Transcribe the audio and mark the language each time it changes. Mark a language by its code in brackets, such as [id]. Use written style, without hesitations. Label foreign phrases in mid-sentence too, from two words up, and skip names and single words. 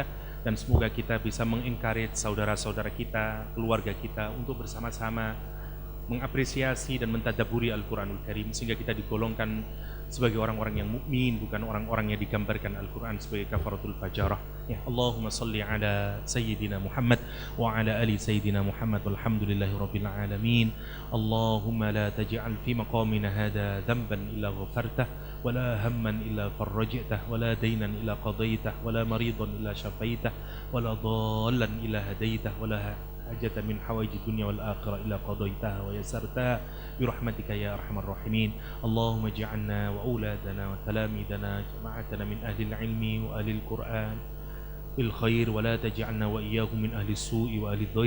[id] Dan semoga kita bisa mengencourage saudara-saudara kita, keluarga kita untuk bersama-sama mengapresiasi dan mentadaburi Al-Quranul Karim, sehingga kita digolongkan sebagai orang-orang yang mukmin, bukan orang-orang yang digambarkan Al-Quran sebagai [ar] الكفرة الفجرة. [id] Ya, [ar] اللهم صل على سيدنا محمد وعلى آل سيدنا محمد والحمد لله رب العالمين. اللهم لا تجعل في مقامنا هذا ذنبا إلا غفرته, ولا هما إلا فرجته، ولا دينا إلا قضيته، ولا مريضا إلا شفيته، ولا ضالا إلا هديته، ولا حاجة من حوائج الدنيا والآخرة إلا قضيتها ويسرتها برحمتك يا أرحم الراحمين. اللهم اجعلنا وأولادنا وتلاميذنا جماعتنا من أهل العلم وأهل القرآن بالخير، ولا تجعلنا وإياهم من أهل السوء وأهل الضير.